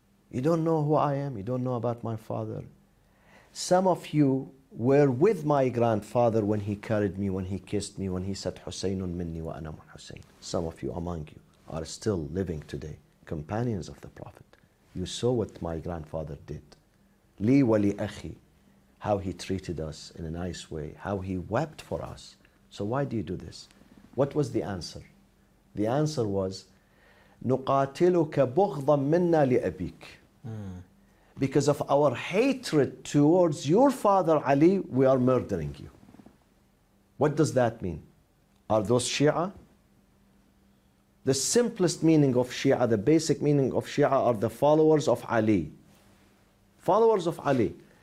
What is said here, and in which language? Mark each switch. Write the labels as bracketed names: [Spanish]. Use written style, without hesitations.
[English] You don't know who I am, you don't know about my father. Some of you were with my grandfather when he carried me, when he kissed me, when he said, [Arabic] Husaynun minni wa ana min Husayn. [English] Some of you among you are still living today, companions of the Prophet. You saw what my grandfather did. [Arabic] Li wa li akhi. [English] How he treated us in a nice way, how he wept for us. So why do you do this? What was the answer? [Arabic] The answer was, نُقَاتِلُكَ بُغْضًا مِنَّا لِأَبِيكَ. [English] Because of our hatred towards your father Ali, we are murdering you. What does that mean? Are those Shia? The simplest meaning of Shia, the basic meaning of Shia are the followers of Ali. Followers of Ali.